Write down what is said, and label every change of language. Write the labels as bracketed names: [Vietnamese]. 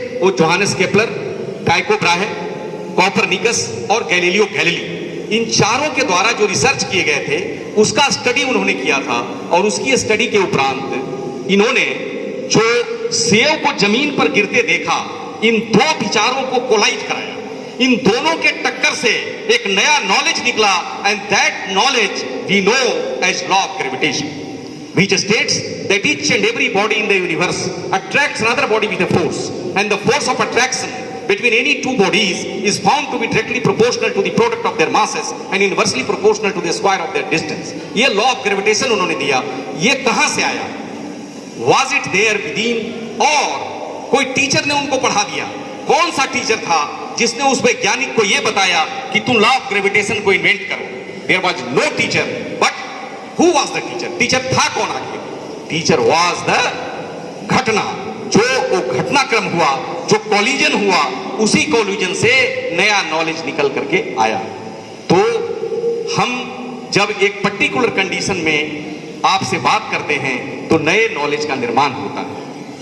[Hindi] वो Johannes Kepler, टाइको Brahe, Copernicus और Galileo Galilei. इन चारों के द्वारा जो रिसर्च किए गए थे उसका स्टडी उन्होंने किया था और उसकी स्टडी के उपरांत इन्होंने जो सेब को जमीन पर गिरते देखा, इन दो विचारों को कोलाइज कराया। इन दोनों के टक्कर से एक नया नॉलेज निकला [English] And that knowledge we know as law of gravitation which states that each and every body in the universe attracts another body with a force, and the force of attraction between any two bodies is found to be directly proportional to the product of their masses and inversely proportional to the square of their distance। [Hindi] ये law of gravitation उन्होंने दिया। ये कहां से आया? [English] Was it there within [Hindi] और कोई teacher ने उनको पढ़ा दिया? कौन सा टीचर था जिसने उस वैज्ञानिक को यह बताया कि तुम लॉ ऑफ ग्रेविटेशन को इन्वेंट करो? [English] There was no teacher, but who was the teacher? [Hindi] Teacher था कौन आखिर? टीचर [English] was the [Hindi] घटना, जो वो घटनाक्रम हुआ, जो कोलिजन हुआ, उसी कोलिजन से नया नॉलेज निकल करके आया। तो हम जब एक पर्टिकुलर कंडीशन में आपसे बात करते हैं तो नए नॉलेज का निर्माण होता है।